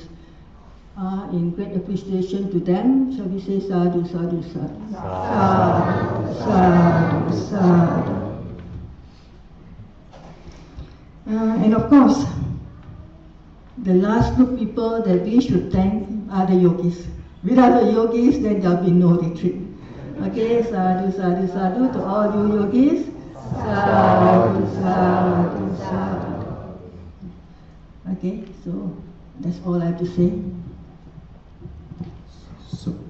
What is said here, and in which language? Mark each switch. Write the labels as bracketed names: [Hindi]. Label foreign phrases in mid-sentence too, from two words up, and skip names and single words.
[English] In great appreciation to them, shall we say [Pali] sadhu, sadhu, sadhu, sadhu, sadhu, sadhu. [English] And of course, the last group people that we should thank are the yogis. Without the yogis, then there will be no retreat. Okay, [Pali] sadhu, sadhu, sadhu [English] to all you yogis. [Pali] Sadhu, sadhu, sadhu. [English] Okay, so that's all I have to say. So,